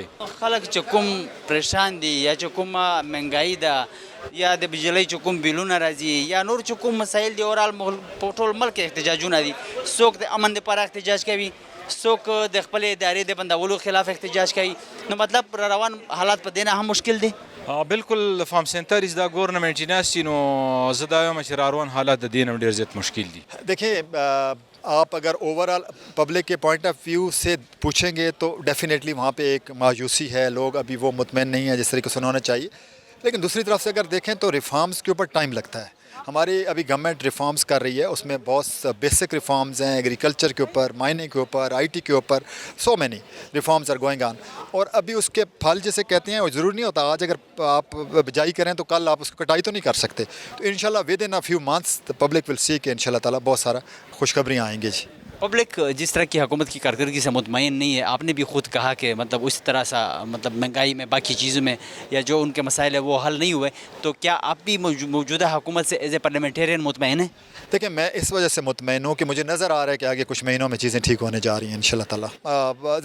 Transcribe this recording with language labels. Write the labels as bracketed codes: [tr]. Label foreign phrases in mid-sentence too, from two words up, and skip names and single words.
[ps] خلک چې کوم پریشان دي یا چې کومه مهنګایي ده یا د بجلی چې کوم بیلونه راځي یا نور چې کوم مسایل دي اورال په ټول ملک احتجاجونه دي، څوک د امن دپاره احتجاج کوي، څوک د خپلې ادارې د بندولو خلاف احتجاج کوي. نو مطلب روان حالات په دې نه هم مشکل دي. بالکل فارم سینټریز دا گورنمنٹ چې ناستي نو زه دا وایم چې را روان حالات د دې نه ډېر زیات مشکل دي. [ur] دیکھیں آپ اگر [en] overall public [ur] کے [en] point of view [ur] سے پوچھیں گے تو ڈیفینیٹلی وہاں پہ ایک مایوسی ہے، لوگ ابھی وہ مطمئن نہیں ہیں جس طریقے سے ہونا چاہیے. لیکن دوسری طرف سے اگر دیکھیں تو ریفارمز کے اوپر ٹائم لگتا ہے. ہماری ابھی گورنمنٹ ریفارمز کر رہی ہے، اس میں بہت [en] basic reforms [ur] ہیں، ایگریکلچر کے اوپر، مائننگ کے اوپر، IT کے اوپر، [en] so many reforms are going on. [ur] اور ابھی اس کے پھل جیسے کہتے ہیں وہ ضروری نہیں ہوتا آج اگر آپ بجائی کریں تو کل آپ اس کو کٹائی تو نہیں کر سکتے. تو انشاءاللہ [en] within a few months the public will see [ur] کہ [ar] انشاءاللہ تعالیٰ [ur] بہت سارا خوشخبریاں آئیں گے. جی پبلک جس طرح کی حکومت کی कारकर्दगी سے مطمئن نہیں ہے، آپ نے بھی خود کہا کہ مطلب اس طرح سا مطلب مہنگائی میں باقی چیزوں میں یا جو ان کے مسائل ہیں وہ حل نہیں ہوئے، تو کیا آپ بھی موجودہ حکومت سے [en] as a parliamentarian [ur] مطمئن ہیں؟ دیکھیں میں اس وجہ سے مطمئن ہوں کہ مجھے نظر آ رہا ہے کہ آگے کچھ مہینوں میں چیزیں ٹھیک ہونے جا رہی ہیں [ar] انشاءاللہ تعالیٰ.